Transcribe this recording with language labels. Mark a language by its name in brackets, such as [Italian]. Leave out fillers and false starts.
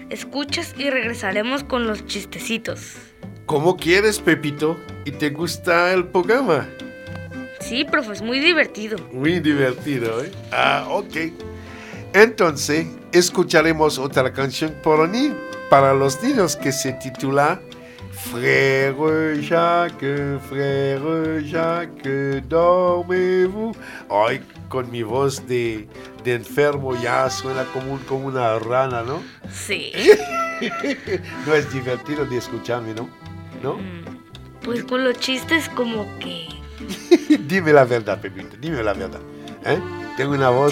[Spanish] Escuchas y regresaremos con los chistecitos. ¿Cómo quieres, Pepito? ¿Y te gusta el programa? Sí, profe, es muy divertido. Muy divertido, ¿eh? Ah, ok. Entonces, escucharemos otra canción por mí para los niños que se titula... [French] Frère Jacques, frère Jacques, dormez-vous. [Spanish] Ay, con mi voz de enfermo ya suena como una rana, ¿no? Sí. No es divertido de escucharme, ¿no? ¿No? Pues con los chistes como que... Dime la verdad, Pepito, dime la verdad. ¿Eh? Tengo una voz...